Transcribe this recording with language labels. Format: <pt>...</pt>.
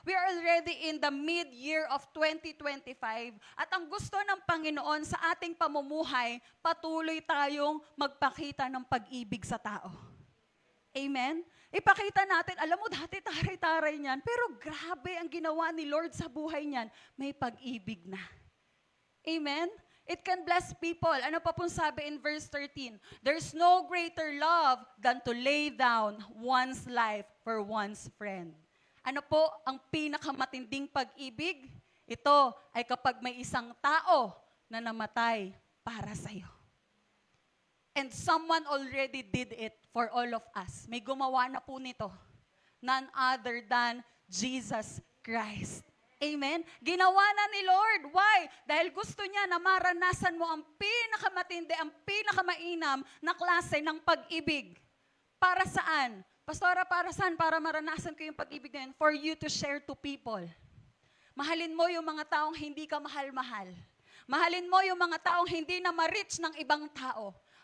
<en>We are already in the mid-year of 2025</en> <tl>at ang gusto ng Panginoon sa ating pamumuhay, patuloy tayong magpakita ng pag-ibig sa tao. Amen? Ipakita natin, alam mo dati taray-taray niyan, pero grabe ang ginawa ni Lord sa buhay niyan, may pag-ibig na. Amen?</tl> <en>It can bless people.</en> <tl>Ano pa pong sabi</tl> <en>in verse 13? There's no greater love than to lay down one's life for one's friend.</en> <tl>Ano po ang pinakamatinding pag-ibig? Ito ay kapag may isang tao na namatay para sa'yo.</tl> <en>And someone already did it for all of us.</en> <tl>May gumawa na po nito.</tl> <en>None other than Jesus Christ.</en> <tl>Amen? Ginawa na ni Lord. Why? Dahil gusto niya na maranasan mo ang pinakamatindi, ang pinakamainam na klase ng pag-ibig. Para saan? Pastora, para saan? Para maranasan ko yung pag-ibig na yun.</tl> <en>For you to share to people.</en> <tl>Mahalin mo yung mga taong hindi ka mahal-mahal. Mahalin mo yung mga taong hindi na ma-reach ng ibang tao.</tl>